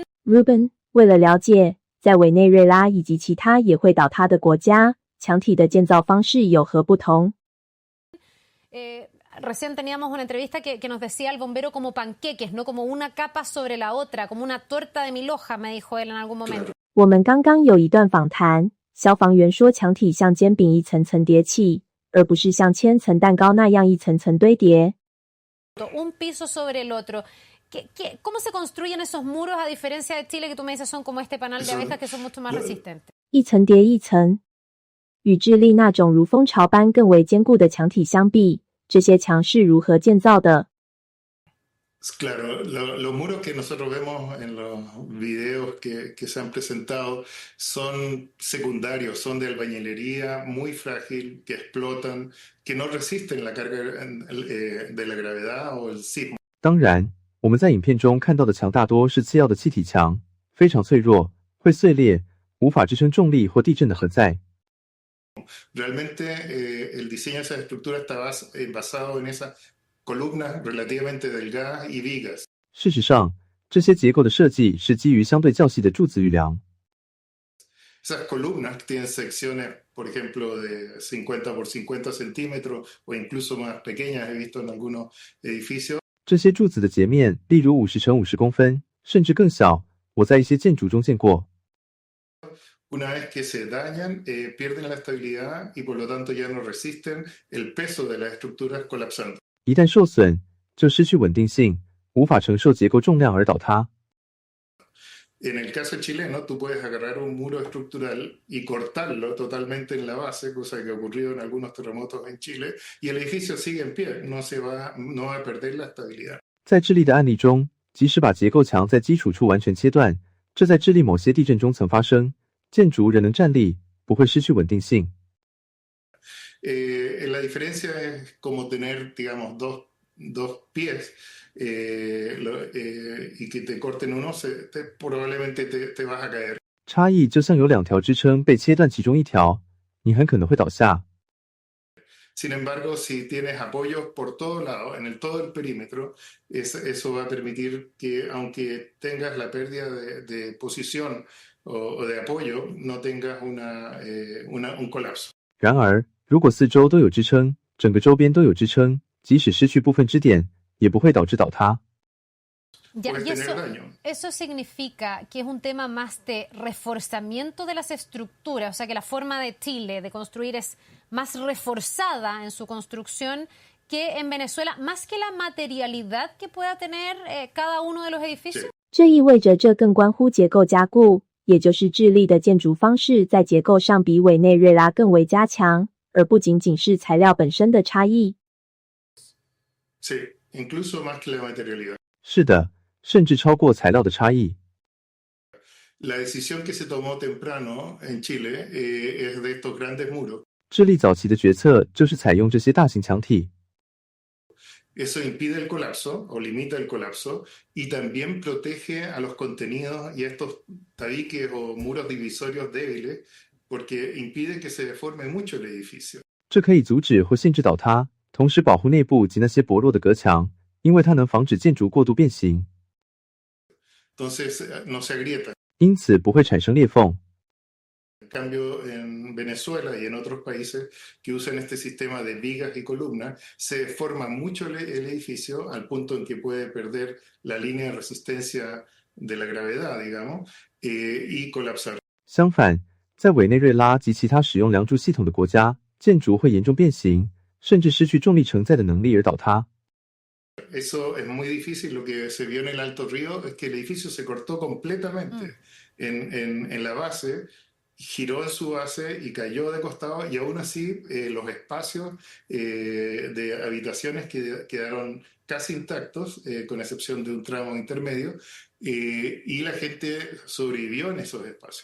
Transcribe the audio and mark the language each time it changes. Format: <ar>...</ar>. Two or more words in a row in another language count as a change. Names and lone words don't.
<zh>Rubén，为了了解。在委内瑞拉以及其他也会倒塌的国家，墙体的建造方式有何不同？</zh> <es>Recién teníamos una entrevista que nos decía el bombero como panqueques, no como una capa sobre la otra, como una torta de mil hojas, me dijo él en algún momento.</es> <zh>我们刚刚有一段访谈，消防员说墙体像煎饼一层层叠起，而不是像千层蛋糕那样一层层堆叠。</zh> <es>Un piso sobre el otro. ¿Cómo se construyen esos muros a diferencia de Chile que tú me dices son como este panal de abejas que son mucho más resistentes?</es> <zh>一层叠一层，与智利那种如蜂巢般更为坚固的墙体相比，这些墙是如何建造的？</zh> <es>Claro, los muros que nosotros vemos en los videos que se han presentado son secundarios, son de albañilería muy frágil, que explotan, que no resisten la carga de la gravedad o el sismo.</es> <zh>当然，我们在影片中看到的墙大多是次要的气体墙，非常脆弱，会碎裂， 无法支撑重力或地震的核载。</zh> <es>Realmente el diseño de esa estructura está basado en esas columnas relativamente delgadas y vigas.</es> <zh>事实上，这些结构的设计是基于相对较细的柱子与梁。</zh> <es>Esas columnas tienen secciones, por ejemplo, de 50 por 50 centímetros o incluso más pequeñas, he visto en algunos edificios.</es> <zh>这些柱子的截面，例如50乘50公分，甚至更小，我在一些建筑中见过。</zh> <es>Una vez que se dañan, pierden la estabilidad y por lo tanto ya no resisten el peso de las estructuras colapsando.</es> <zh>一旦受损，就失去稳定性，无法承受结构重量而倒塌。</zh> <es>En el caso chileno, tú puedes agarrar un muro estructural y cortarlo totalmente en la base, cosa que ha ocurrido en algunos terremotos en Chile, y el edificio sigue en pie, no va a perder la estabilidad.</es> <zh>在智利的案例中，即使把结构墙在基础处完全切断，这在智利某些地震中曾发生，建筑仍能站立，不会失去稳定性。</zh> <es>La diferencia es como tener, digamos, dos pies y que te corten uno, probablemente te vas a caer.</es> <zh>差异就像有2条支撑被切断其中一条，你很可能会倒下。</zh> <es>Sin embargo, si tienes apoyos por todos lados, todo el perímetro, eso va a permitir que, aunque tengas la pérdida de posición o de apoyo, no tengas un colapso.</es> <zh>然而，如果四周都有支撑，整个周边都有支撑，即使失去部分支点，也不会导致倒塌。</zh> <es>Ya, y eso significa que es un tema más de reforzamiento de las estructuras, o sea que la forma de Chile de construir es más reforzada en su construcción que en Venezuela, más que la materialidad que pueda tener cada uno de los edificios.</es> <zh>这意味着这更关乎结构加固，也就是智利的建筑方式在结构上比委内瑞拉更为加强，而不仅仅是材料本身的差异。</zh> <es>Sí, incluso más que la materialidad.</es> <zh>是的，甚至超过材料的差异。</zh> <es>La decisión que se tomó temprano en Chile es de estos grandes muros.</es> <zh>智利早期的决策就是采用这些大型墙体。</zh> <es>Eso impide el colapso o limita el colapso y también protege a los contenidos y a estos tabiques o muros divisorios débiles porque impide que se deforme mucho el edificio.</es> <zh>这可以阻止或限制倒塌，同时保护内部及那些薄弱的隔墙，因为它能防止建筑过度变形。</zh> <es>Entonces no se agrieta.</es> <zh>因此不会产生裂缝。</zh> <es>En cambio, en Venezuela y en otros países que usan este sistema de vigas y columnas, se deforma mucho el edificio al punto en que puede perder la línea de resistencia de la gravedad, digamos, y colapsar.</es> <zh>相反，在委内瑞拉及其他使用梁柱系统的国家，建筑会严重变形，甚至失去重力承载的能力而倒塌。</zh> <es>Eso es muy difícil. Lo que se vio en el Alto Río es que el edificio se cortó completamente en la base, giró en su base y cayó de costado, y aún así los espacios de habitaciones quedaron casi intactos, con excepción de un tramo intermedio, y la gente sobrevivió en esos espacios.</es>